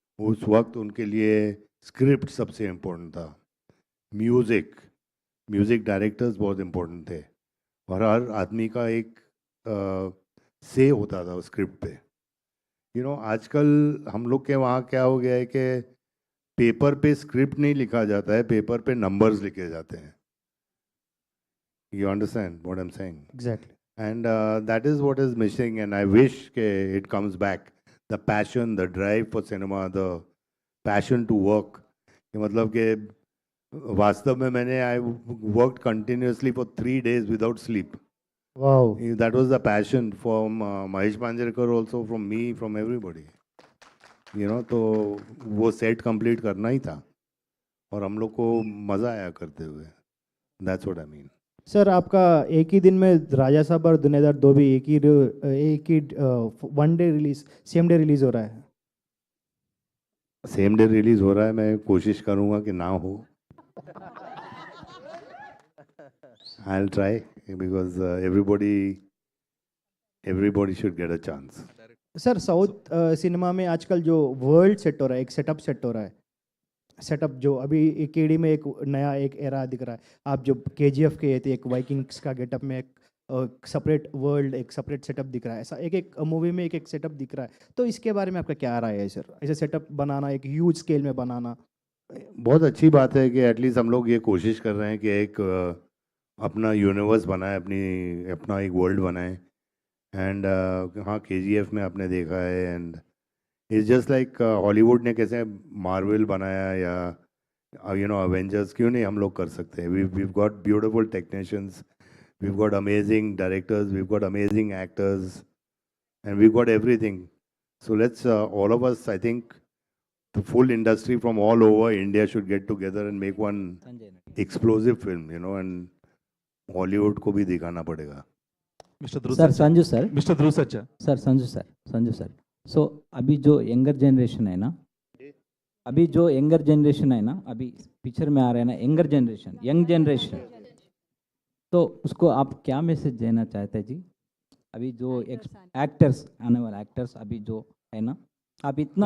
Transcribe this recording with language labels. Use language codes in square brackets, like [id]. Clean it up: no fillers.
[hi] उस वक्त उनके लिए स्क्रिप्ट सबसे इम्पोर्टेंट था. म्यूज़िक डायरेक्टर्स बहुत इम्पोर्टेंट थे, और हर आदमी का एक से होता था स्क्रिप्ट पे. [en] you know, [hi] आजकल हम लोग के वहाँ क्या हो गया है कि पेपर पे स्क्रिप्ट नहीं लिखा जाता है, पेपर पे नंबर्स लिखे जाते हैं. [en] You understand what I am saying? Exactly. And that is what is missing, and I wish it comes back. the passion, the drive for cinema, the passion to work. [hi] कि मतलब कि वास्तव में मैंने [en] I worked continuously for 3 days without sleep. Wow. That was the passion from Mahesh Manjrekar also, from me, from everybody. You know, [hi] तो वो set complete करना ही था और हम लोग को मज़ा आया करते हुए. [en] That's what I mean. [hi] Sir आपका एक ही दिन में राजा साहब और दुनियादार 2 भी एक ही one day release same day release हो रहा है. सेम डे रिलीज हो रहा है. मैं कोशिश करूँगा कि ना हो. [en] I'll try because everybody should get a chance. [hi] Sir south cinema में आजकल जो वर्ल्ड सेट हो रहा है, एक सेटअप सेट हो रहा है. सेटअप जो अभी केडी में एक नया एक एरा दिख रहा है. आप जो केजीएफ के थे, एक वाइकिंग्स का गेटअप में एक सेपरेट वर्ल्ड, एक सेपरेट सेटअप दिख रहा है. ऐसा एक एक मूवी में एक एक सेटअप दिख रहा है. तो इसके बारे में आपका क्या राय है सर? ऐसे सेटअप बनाना, एक ह्यूज स्केल में बनाना. बहुत अच्छी बात है कि एटलीस्ट हम लोग ये कोशिश कर रहे हैं कि एक अपना यूनिवर्स बनाए, अपना एक वर्ल्ड बनाए. एंड हाँ, केजीएफ में आपने देखा है. [en] and it's just like [hi] Hollywood ने कैसे मार्वल बनाया या [en] you know [hi] अवेंजर्स, क्यों नहीं हम लोग कर सकते हैं. [en] we've got beautiful technicians, we've got amazing directors, we've got amazing actors, and we've got everything. So let's all of us, I think the full industry from all over India should get together and make one explosive film, you know, and Hollywood [hi] को भी दिखाना पड़ेगा. [en] Mr. Dhruv [hi] sir [en] Sajja. [hi] Sanju sir, [en] Mr. Dhruv Sajja. [hi] Sir Sanju sir. सो अभी जो younger generation है ना, अभी picture में आ रहा है ना, यंग जनरेशन, तो उसको आप क्या मैसेज देना चाहते हैं जी? अभी जो एक्टर्स, आने वाले एक्टर्स अभी जो है ना, आप इतना